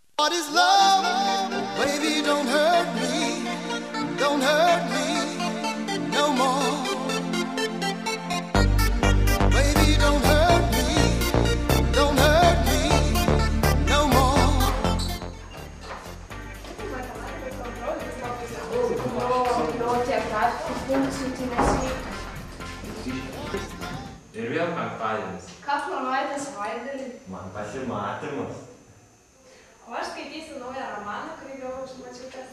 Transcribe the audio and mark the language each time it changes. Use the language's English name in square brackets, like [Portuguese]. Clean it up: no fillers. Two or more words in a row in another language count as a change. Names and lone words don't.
[English] What is love? Baby, don't hurt me no more. Baby, don't hurt me no more. [Lithuanian] Ir vėl penktadienis. Ką planuojate savaitgalį? Man pasimatymas. O aš skaitysiu naują romaną, kurį gavau iš močiutės.